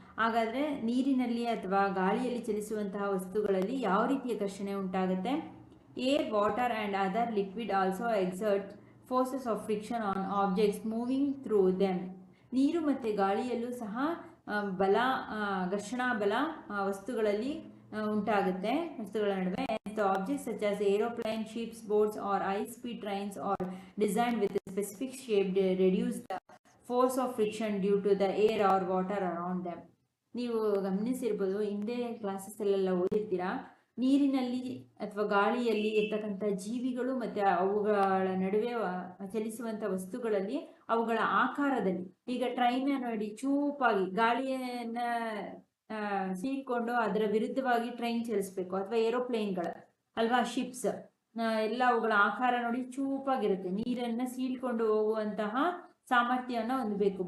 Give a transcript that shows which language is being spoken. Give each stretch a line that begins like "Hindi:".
Kannada: ಹಾಗಾದರೆ ನೀರಿನಲ್ಲಿ ಅಥವಾ ಗಾಳಿಯಲ್ಲಿ ಚಲಿಸುವಂತಹ ವಸ್ತುಗಳಲ್ಲಿ ಯಾವ ರೀತಿಯ ಘರ್ಷಣೆ ಉಂಟಾಗುತ್ತೆ?
English: Air, water and other liquid also exert forces of friction on objects moving through them.
Kannada: ನೀರು ಮತ್ತು ಗಾಳಿಯಲ್ಲೂ ಸಹ ಬಲ, ಘರ್ಷಣಾ ಬಲ ವಸ್ತುಗಳಲ್ಲಿ ಉಂಟಾಗುತ್ತೆ, ವಸ್ತುಗಳ ನಡುವೆ.
English: The objects such as aeroplane, ships, boats or high-speed trains are designed with a specific shape to reduce the force of friction due to the air or water around them.
Kannada: ನೀವು ಗಮನಿಸಿರ್ಬೋದು, ಹಿಂದೆ ಕ್ಲಾಸಸ್ಸಲ್ಲೆಲ್ಲ ಓದಿರ್ತೀರಾ, ನೀರಿನಲ್ಲಿ ಅಥವಾ ಗಾಳಿಯಲ್ಲಿ ಇರ್ತಕ್ಕಂಥ ಜೀವಿಗಳು ಮತ್ತು ಅವುಗಳ ನಡುವೆ ಚಲಿಸುವಂಥ ವಸ್ತುಗಳಲ್ಲಿ ಅವುಗಳ ಆಕಾರದಲ್ಲಿ, ಈಗ ಟ್ರೈನ್ ನೋಡಿ ಚೂಪಾಗಿ ಗಾಳಿಯನ್ನು ಸೀಳ್ಕೊಂಡು ಅದರ ವಿರುದ್ಧವಾಗಿ ಟ್ರೈನ್ ಚಲಿಸ್ಬೇಕು, ಅಥವಾ ಏರೋಪ್ಲೇನ್ಗಳ ಅಲ್ವಾ, ಶಿಪ್ಸ್ ಎಲ್ಲ ಅವುಗಳ ಆಕಾರ ನೋಡಿ ಚೂಪಾಗಿರುತ್ತೆ, ನೀರನ್ನು ಸೀಳ್ಕೊಂಡು ಹೋಗುವಂತಹ ಸಾಮರ್ಥ್ಯವನ್ನು ಹೊಂದಬೇಕು.